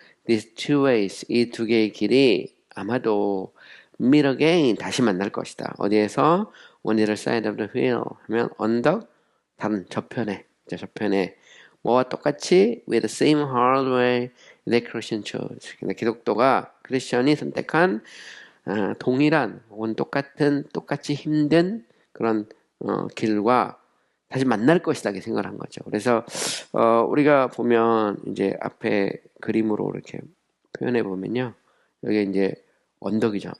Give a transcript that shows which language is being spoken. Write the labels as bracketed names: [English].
[English] These two ways [Korean] 이 두 개의 길이 아마도 [English] meet again [Korean] 다시 만날 것이다. 어디에서? [English] On the other side of the hill [Korean] 하면 언덕 다른 저편에 뭐와 똑같이 [English] with the same hard way that Christian chose. [Korean] 근데 기독교가 크리스천이 선택한 동일한 혹은 똑같이 힘든 그런 길과 다시 만날 것이다 이렇게 생각을 한 거죠. 그래서 우리가 보면 이제 앞에 그림으로 이렇게 표현해 보면요, 여기 이제 언덕이죠.